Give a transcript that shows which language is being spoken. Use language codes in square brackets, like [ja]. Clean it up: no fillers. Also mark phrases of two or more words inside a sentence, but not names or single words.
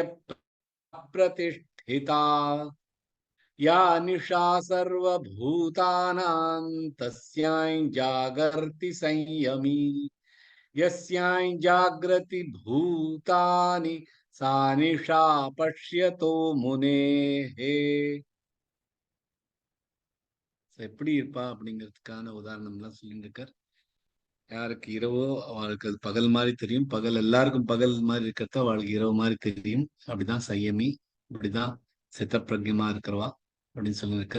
[sa] प्रतिष्ठिता या निशा सर्वभूतानां तस्यां जागर्ति संयमी यस्यां जागृति भूतानि सा निशा पश्यतो मुनेः [ta] எப்படி இருப்பா அப்படிங்கிறதுக்கான உதாரணம்லாம் சொல்லிட்டு இருக்கார். யாருக்கு இரவோ அவளுக்கு அது பகல் மாதிரி தெரியும், பகல் எல்லாருக்கும் பகல் மாதிரி இருக்கிறத அவளுக்கு இரவு மாதிரி தெரியும். அப்படிதான் சயமி, இப்படிதான் சித்தப்பிரஜமா இருக்கிறவா அப்படின்னு சொல்லியிருக்க.